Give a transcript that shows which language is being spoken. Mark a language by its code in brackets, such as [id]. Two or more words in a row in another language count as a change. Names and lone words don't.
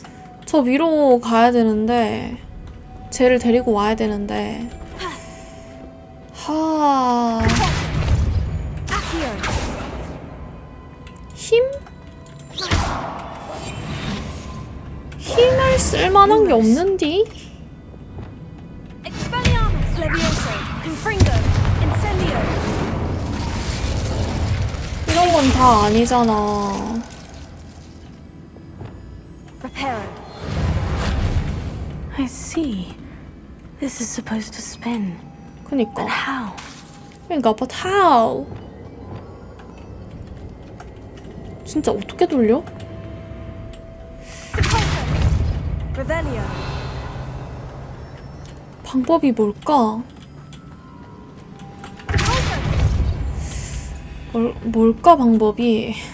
[ko] 저 위로 가야 되는데 쟤를 데리고 와야 되는데 하... 힘? 힘을 쓸만한 게 없는디? [la] Expelliarmus. Levioso. Confringo. Incendio. [ko] 이런 건 다 아니잖아. [en] Reparo. I see. This is supposed to spin. [ko] 그니까. [en] But how? 그니까, but how? [ko] 진짜 어떻게 돌려? Revelio. 방법이 뭘까? 뭘까 방법이?